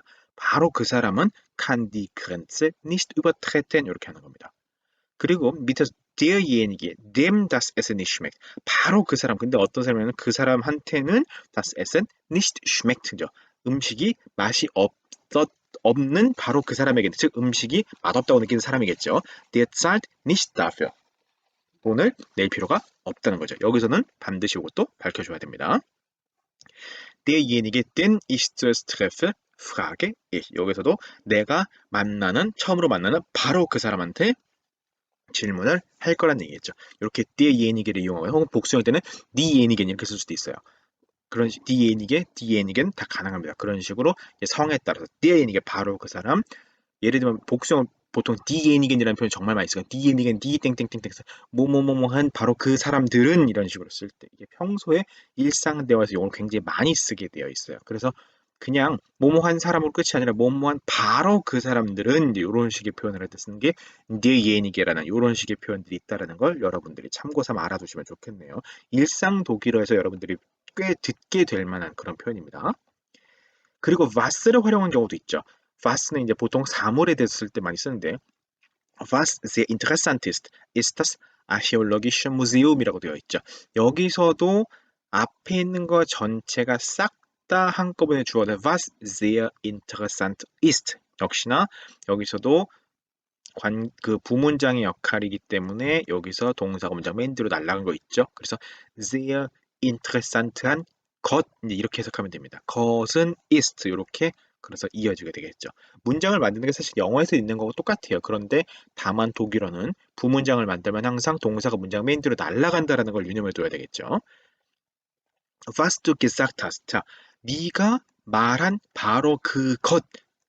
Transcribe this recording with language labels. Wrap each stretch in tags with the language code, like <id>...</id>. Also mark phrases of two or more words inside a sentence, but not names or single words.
<ko>바로 그 사람은</ko> <de>kann die Grenze nicht übertreten</de> <ko>이렇게 하는 겁니다. 그리고 밑에서</ko> <de>derjenige, dem das Essen nicht schmeckt.</de> <ko>바로 그 사람. 근데 어떤 사람이냐면 그 사람한테는</ko> <de>das Essen nicht schmeckt</de> <ko>죠. 음식이 맛이 없는 바로 그 사람에게, 즉 음식이 맛없다고 느끼는 사람이겠죠.</ko> <de>Der zahlt nicht dafür.</de> <ko>돈을 낼 필요가 없다는 거죠. 여기서는 반드시 이것도 밝혀줘야 됩니다.</ko> <de>derjenige, den ich zuerst treffe, frage ich.</de> <ko>여기서도 내가 처음으로 만나는 바로 그 사람한테 질문을 할 거란 얘기겠죠. 이렇게 derjenige를 이용하거나 혹은 복수할 때는 diejenigen 이렇게 쓸 수도 있어요. 그런 diejenige, 다 가능합니다. 그런 식으로 성에 따라서 derjenige 바로 그 사람. 예를 들면 복수형 보통 diejenigen이라는 표현 정말 많이 쓰거든요.</ko> <de>diejenigen, die</de> <ko>땡땡땡땡 뭐뭐뭐뭐한 바로 그 사람들은 이런 식으로 쓸 때 이게 평소에 일상 대화에서 이걸 굉장히 많이 쓰게 되어 있어요. 그래서 그냥 뭐뭐한 사람으로 끝이 아니라 뭐뭐한 바로 그 사람들은 이런 식의 표현을 할 때 쓰는 게 derjenige라는 이런 식의 표현들이 있다는 걸 여러분들이 참고 삼아 알아두시면 좋겠네요. 일상 독일어에서 여러분들이 꽤 듣게 될 만한 그런 표현입니다. 그리고 was를 활용한 경우도 있죠. was는 이제 보통 사물에 대해서 쓸 때 많이 쓰는데</ko> <de>was sehr interessant ist, ist das Archäologische Museum</de> <ko>이라고 되어 있죠. 여기서도 앞에 있는 거 전체가 싹 다 한꺼번에 주어는</ko> <de>was sehr interessant ist.</de> <ko>역시나 여기서도 그 부문장의 역할이기 때문에 여기서 동사가 문장 맨 뒤로 날아간 거 있죠. 그래서</ko> <de>sehr interessant</de> <ko>한 것 이렇게 해석하면 됩니다. 것은 ist 이렇게 그래서 이어지게 되겠죠. 문장을 만드는 게 사실 영어에서 있는 거하고 똑같아요. 그런데 다만 독일어는 부문장을 만들면 항상 동사가 문장 맨 뒤로 날아간다라는 걸 유념해 둬야 되겠죠.</ko> <de>Was du gesagt hast.</de> <ko>자, 네가 말한 바로 그 것.</ko>